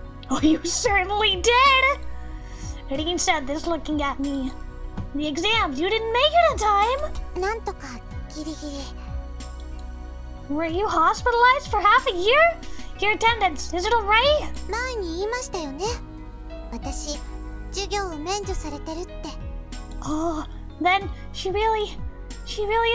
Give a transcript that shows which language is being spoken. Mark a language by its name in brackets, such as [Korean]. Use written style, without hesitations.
[English] Oh, you certainly did! Rin said this looking at me. The exams, you didn't make it in time! [Japanese] なんとかギリギリ。 [English] Were you hospitalized for half a year? Your attendance, is it alright? [Japanese] 前に言いましたよね。私、授業を免除されてるって。 [English] Oh, then she really is here.